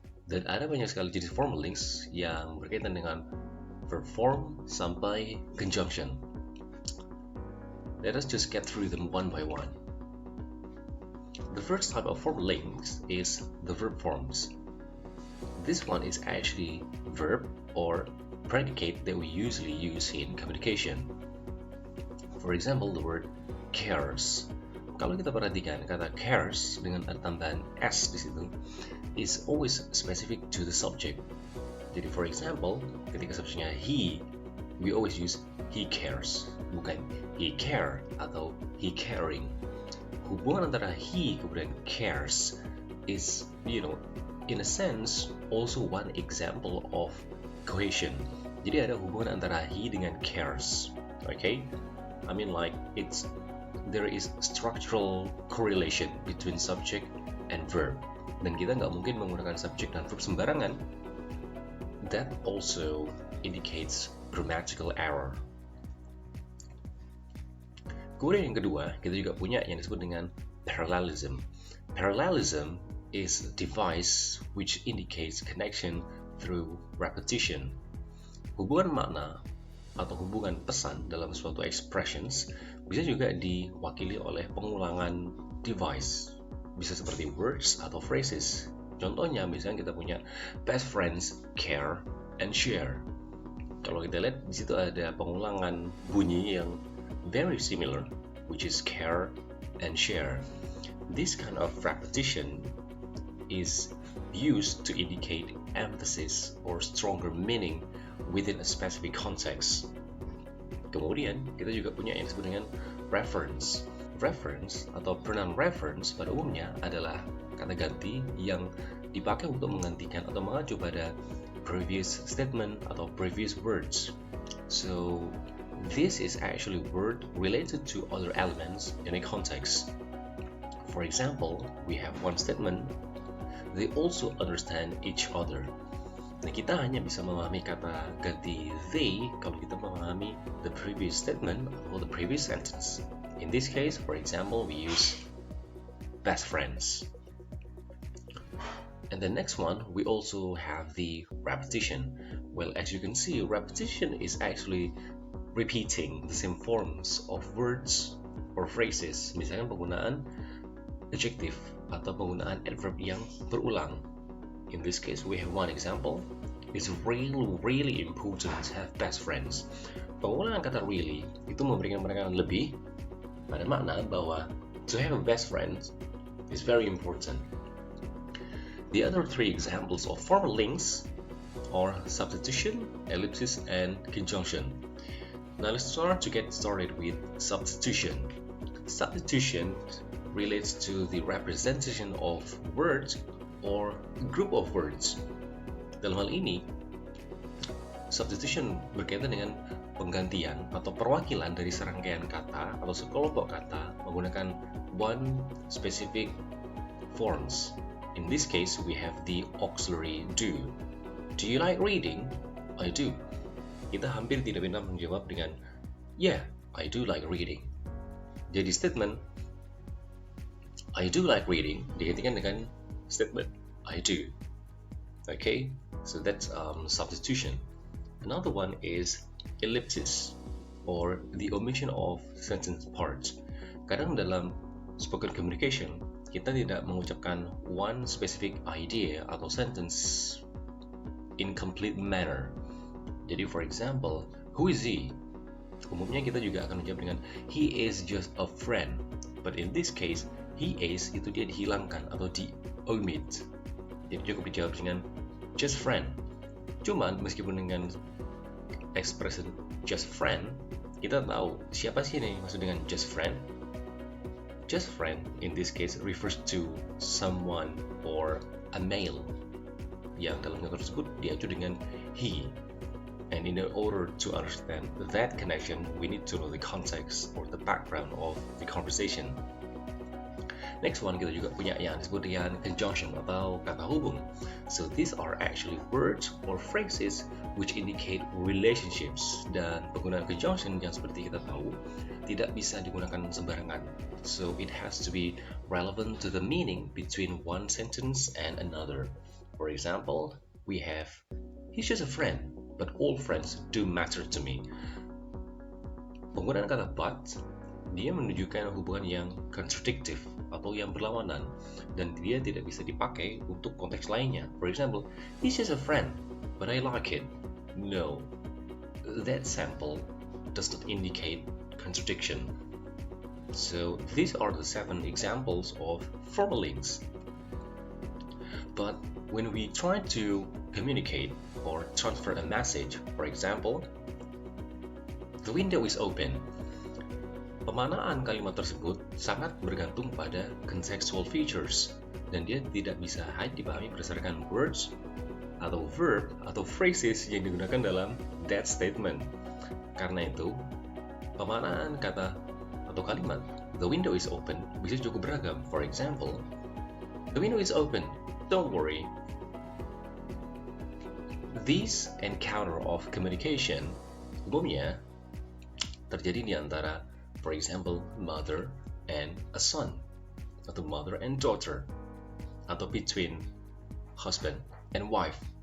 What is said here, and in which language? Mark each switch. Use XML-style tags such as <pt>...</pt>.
<id>Dan ada banyak sekali jenis formal links yang berkaitan dengan verb form sampai conjunction.</id> <en>Let us just get through them one by one. The first type of formal links is the verb forms. This one is actually verb or predicate that we usually use in communication. For example, the word cares.</en> <id>Kalau kita perhatikan kata cares dengan ada tambahan s di situ</id> <en>is always specific to the subject. Jadi for example,</en> <id>ketika subjeknya</id> <en>he, we always use he cares,</en> <id>bukan</id> <en>he care atau he caring.</en> <id>Hubungan antara</id> <en>he</en> <id>kemudian</id> <en>cares is, in a sense, also one example of cohesion.</en> <id>Jadi ada hubungan antara he dengan cares, okay?</id> <en>I mean like there is structural correlation between subject and verb.</en> <id>Dan kita nggak mungkin menggunakan subject dan verb sembarangan.</id> <en>That also indicates grammatical error.</en> <id>Kemudian yang kedua, kita juga punya yang disebut dengan parallelism.</id> <en>Parallelism is a device which indicates connection through repetition.</en> <id>Hubungan makna atau hubungan pesan dalam suatu expressions bisa juga diwakili oleh pengulangan device. Bisa seperti words atau phrases. Contohnya misalnya kita punya</id> <en>best friends care and share.</en> <id>Kalau kita lihat di situ ada pengulangan bunyi yang</id> <en>very similar, which is care and share. This kind of repetition is used to indicate emphasis or stronger meaning within a specific context.</en> <id>Kemudian, kita juga punya yang disebut dengan reference. Reference atau pronoun reference pada umumnya adalah kata ganti yang dipakai untuk menggantikan atau mengacu pada previous statement atau previous words.</id> <en>So, this is actually word related to other elements in a context. For example, we have one statement, they also understand each other.</en> <id>Nah, kita hanya bisa memahami kata ganti they kalau kita memahami</id> <en>the previous statement atau the previous sentence. In this case, for example, we use best friends. And the next one, we also have the repetition. Well, as you can see, repetition is actually repeating the same forms of words or phrases.</en> <id>Misalnya penggunaan adjective atau penggunaan adverb yang berulang.</id> <en>In this case, we have one example. It's really important to have best friends.</en> <id>Penggunaan kata really itu memberikan mereka lebih pada makna bahwa</id> <en>to have a best friend is very important. The other three examples of formal links are substitution, ellipsis, and conjunction. Now let's start to get started with substitution. Substitution relates to the representation of words or group of words.</en> <id>Dalam hal ini, substitution berkaitan dengan penggantian atau perwakilan dari serangkaian kata atau sekelompok kata menggunakan</id> <en>one specific forms. In this case, we have the auxiliary do. Do you like reading? I do.</en> <id>Kita hampir tidak pernah menjawab dengan</id> <en>yeah, I do like reading. Jadi statement I do like reading</en> <id>digantikan dengan</id> <en>statement I do. Okay, so that's substitution. Another one is ellipsis or the omission of sentence parts.</en> <id>Kadang dalam spoken communication kita tidak mengucapkan</id> <en>one specific idea</en> <id>atau</id> <en>sentence in complete manner. Jadi for example, who is he?</en> <id>Umumnya kita juga akan menjawab dengan</id> <en>he is just a friend. But in this case, he is</en> <id>itu dia dihilangkan atau di-omit. Jadi cukup dijawab dengan just friend. Cuman meskipun dengan expression just friend, kita tahu siapa sih ini maksud dengan just friend.</id> <en>Just friend in this case refers to someone or a male</en> <id>yang dalam contoh tersebut diacu dengan he.</id> <en>And in order to understand that connection, we need to know the context or the background of the conversation. Next one,</en> <id>kita juga punya yang disebut dengan conjunction atau kata hubung.</id> <en>So these are actually words or phrases which indicate relationships.</en> <id>Dan penggunaan conjunction yang seperti kita tahu tidak bisa digunakan sembarangan.</id> <en>So it has to be relevant to the meaning between one sentence and another. For example, we have he's just a friend, but all friends do matter to me.</en> <id>Penggunaan kata but dia menunjukkan hubungan yang contradictive atau yang berlawanan dan dia tidak bisa dipakai untuk konteks lainnya.</id> <en>For example, he's just a friend, but I like it. No, that sample does not indicate contradiction. So these are the 7 examples of formal links. But when we try to communicate or transfer a message, for example, the window is open.</en> <id>Pemaknaan kalimat tersebut sangat bergantung pada contextual features dan dia tidak bisa hanya dipahami berdasarkan words atau verb atau phrases yang digunakan dalam</id> <en>that statement.</en> <id>Karena itu, pemaknaan kata atau kalimat the window is open bisa cukup beragam.</id> <en>For example, the window is open, don't worry. This encounter of communication</en> <id>umumnya terjadi di antara,</id> <en>for example, mother and a son, atau mother and daughter, atau between husband and wife.</en>